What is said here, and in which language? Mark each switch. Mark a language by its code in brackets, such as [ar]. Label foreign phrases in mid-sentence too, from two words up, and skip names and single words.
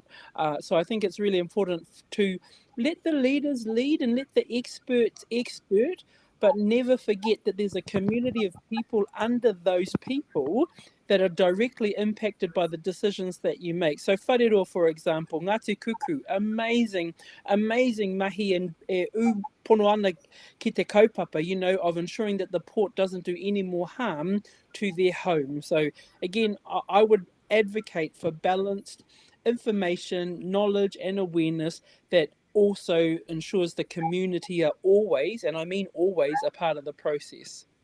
[en] So I think it's really important to let the leaders lead and let the experts expert, but never forget that there's a community of people under those people that are directly impacted by the decisions that you make. So whareroa, for example, [mi] Ngāti Kuku, [en] amazing mahi and [mi] pono ana ki te kaupapa, [en] you know, of ensuring that the port doesn't do any more harm to their home. So again, I would advocate for balanced information, knowledge and awareness that also ensures the community are always, and I mean always, a part of the process.